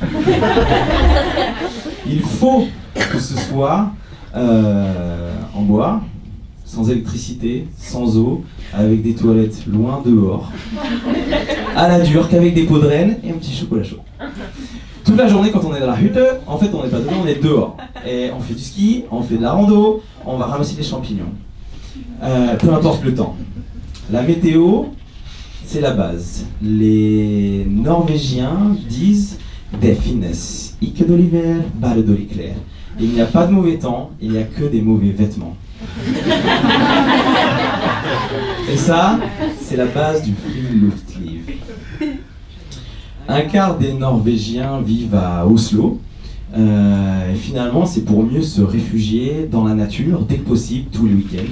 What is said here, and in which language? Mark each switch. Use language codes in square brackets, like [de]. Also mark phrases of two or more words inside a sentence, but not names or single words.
[fr] Il faut que ce soit en bois, sans électricité, sans eau, avec des toilettes loin dehors, à la dure, qu'avec des pots de renne et un petit chocolat chaud. Toute la journée, quand on est dans la hutte, en fait, on n'est pas dedans, on est dehors. Et on fait du ski, on fait de la rando, on va ramasser des champignons. Peu importe le temps. La météo, c'est la base. Les Norvégiens disent [no] "Det finnes ikke dårlig vær, bare dårlig klær". [fr] Il n'y a pas de mauvais temps, il n'y a que des mauvais vêtements. Et ça, c'est la base du Friluftsliv. Un quart des Norvégiens vivent à Oslo. Et finalement, c'est pour mieux se réfugier dans la nature dès que possible, tous les week-ends.